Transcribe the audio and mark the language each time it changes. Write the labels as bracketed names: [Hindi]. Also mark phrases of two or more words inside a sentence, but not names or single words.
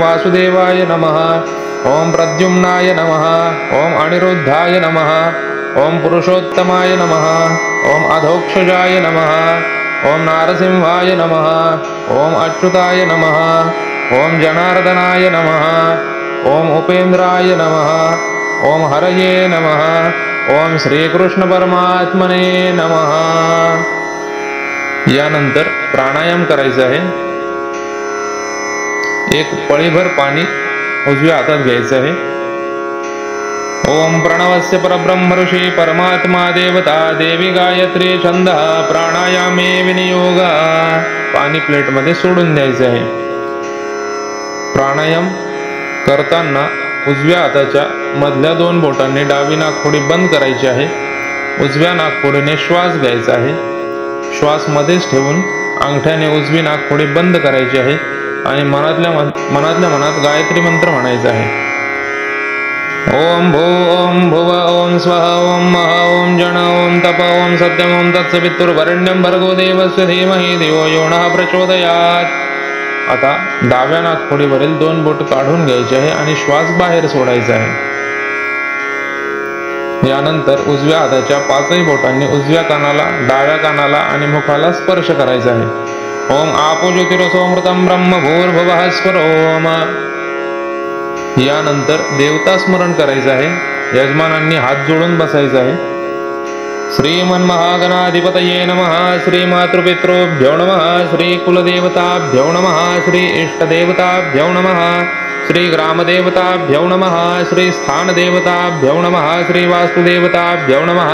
[Sanskrit] वासुदेवाय नमः, ओम प्रद्युम्नाय नमः, ओम अनिरुद्धाय नमः, ओम पुरुषोत्तमाय नमः, ओम अधोक्षजाय नमः, ओम नारसिंहाय नमः, ओम अच्युताय नमः, ओम जनार्दनाय नमः, ओम उपेंद्राय नमः, ओम हरये नमः, ओम श्रीकृष्ण परमात्मने नमः. [Marathi] यानंतर प्राणायाम करायचं आहे. 1 पळीभर पाणी उजव्या हातात घ्यायचं आहे. [Sanskrit] ओम प्रणवस्य परब्रह्म ऋषी परमात्मा देवता देवी गायत्री छंद प्राणायामे विनियोग. [Marathi] पाणी प्लेटमध्ये सोडून द्यायचं आहे. प्राणायाम करताना उजव्या हाताच्या मधल्या 2 बोटांनी डावी नाकपुडी बंद करायची आहे. उजव्या नाकपुडीने श्वास घ्यायचा आहे. श्वास मध्येच ठेवून अंगठ्याने उजवी नाकपुडी बंद करायची आहे आणि मनातल्या मनात गायत्री मंत्र म्हणायचा आहे. [Sanskrit] ओम भू ओम भुव ओम स्वः ओम मह ओम जन ओम तप ओम सत्यम ओम तत्सवितुर्वरेण्यं भर्गो देवस्य धीमहि धियो यो नः प्रचोदयात्. [Marathi] आता डाव्या नाकपुडीवरील 2 बोट काढून घ्यायचे आहे आणि श्वास बाहेर सोडायचा आहे. यानंतर उजव्या हाताच्या 5ही बोटांनी उजव्या कानाला, डाव्या कानाला आणि मुखाला स्पर्श करायचा आहे. [Sanskrit] ओम आपो ज्योतिरसोमृतं ब्रह्म भूर्भुवः स्वरोम. [Marathi] यानंतर देवता स्मरण करायचं आहे. यजमानांनी हात जोडून बसायचं आहे. [Sanskrit] श्रीमन्महागणाधिपतये नमः. श्री मातृपितृभ्यो नमः. श्री कुलदेवताभ्यो नमः. श्री इष्टदेवताभ्यो नमः. श्री ग्रामदेवताभ्यो नमः. श्री स्थानदेवताभ्यो नमः. श्री वास्तुदेवताभ्यो नमः.